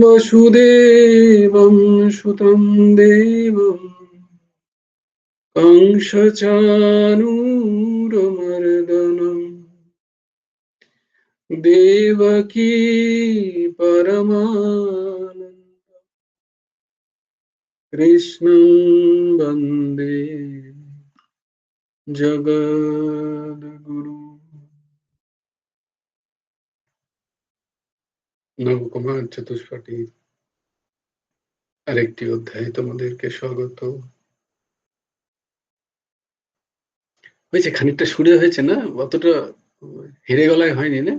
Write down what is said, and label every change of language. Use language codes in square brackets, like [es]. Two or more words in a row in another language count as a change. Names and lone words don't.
[sa] वसुदेवं सुतं देवं कंसचानूरमर्दनम् देवकी परमानन्दं कृष्णं वन्दे जगद्गुरु। [bn] নবকুমার চতুষ্পাঠী আরেকটি অধ্যায়ে তোমাদেরকে স্বাগত। হয়েছে খানিকটা সুরে হয়েছে না, অতটা হেরে গলায় হয়নি না?